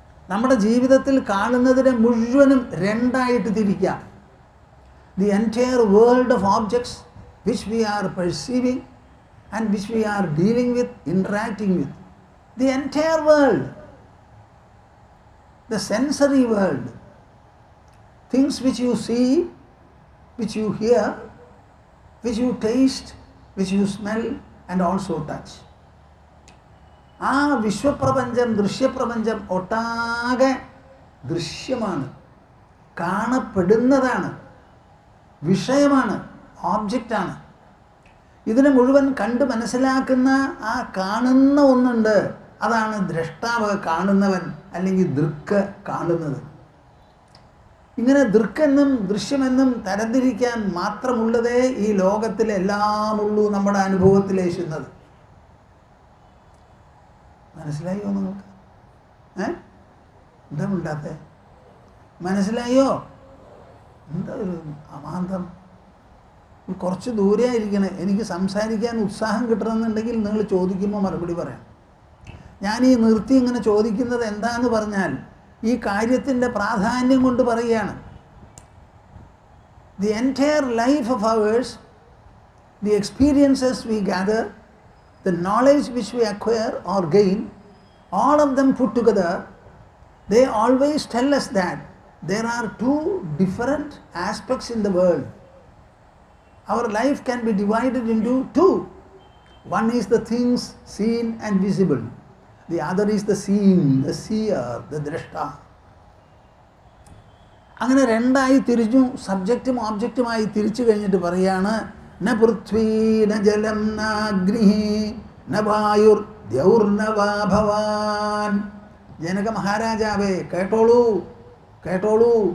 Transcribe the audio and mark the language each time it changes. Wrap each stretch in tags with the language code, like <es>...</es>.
<ml>നമ്മുടെ ജീവിതത്തിൽ കാണുന്നതിനെ മുഴുവനും 2ആയിട്ട് തിരിക്കാം.</ml> <en>The entire world of objects which we are perceiving and which we are dealing with, interacting with. The entire world. The sensory world. Things which you see, which you hear, which you taste, which you smell and also touch.</en> <ml>ആ വിശ്വപ്രപഞ്ചം, ദൃശ്യപ്രപഞ്ചം ഒട്ടാകെ ദൃശ്യമാണ്, കാണപ്പെടുന്നതാണ്, വിഷയമാണ്, ഓബ്ജക്റ്റാണ്. ഇതിനെ മുഴുവൻ കണ്ട് മനസ്സിലാക്കുന്ന ആ കാണുന്ന ഒന്നുണ്ട്. അതാണ് ദ്രഷ്ടാവ്, കാണുന്നവൻ, അല്ലെങ്കിൽ ദൃക്ക്, കാണുന്നത്. ഇങ്ങനെ ദൃക്കെന്നും ദൃശ്യമെന്നും തരംതിരിക്കാൻ മാത്രമുള്ളതേ ഈ ലോകത്തിലെല്ലാം ഉള്ളൂ നമ്മുടെ അനുഭവത്തിലേശുന്നത്. മനസ്സിലായോ നിങ്ങൾക്ക്? എന്താ ഉണ്ടാത്ത? മനസ്സിലായോ? എന്താ ഒരു അമാന്തം? കുറച്ച് ദൂരെ ആയിരിക്കണേ. എനിക്ക് സംസാരിക്കാൻ ഉത്സാഹം കിട്ടണമെന്നുണ്ടെങ്കിൽ നിങ്ങൾ ചോദിക്കുമ്പോൾ മറുപടി പറയാം. ഞാൻ ഈ നിർത്തി ഇങ്ങനെ ചോദിക്കുന്നത് എന്താന്ന് പറഞ്ഞാൽ ഈ കാര്യത്തിൻ്റെ പ്രാധാന്യം കൊണ്ട് പറയുകയാണ്.</ml> <en>The entire life of ours, the experiences we gather, the knowledge which we acquire or gain, all of them put together, they always tell us that there are 2 different aspects in the world. Our life can be divided into 2. One is the things seen and visible. The other is the seeing, the seer, the drashta.</en> <ml>അങ്ങനെ 2ആയി തിരിഞ്ഞു. സബ്ജക്റ്റും ഓബ്ജക്റ്റുമായി തിരിച്ചു കഴിഞ്ഞിട്ട് പറയാണ്,</ml> <sa>ന പൃഥ്വീ ന ജലം നാഗ്നി ന വായുർ ദ്യൗർനവാ ഭവാൻ.</sa> <ml>ജനക മഹാരാജാവേ കേട്ടോളൂ, കേട്ടോളൂ.</ml>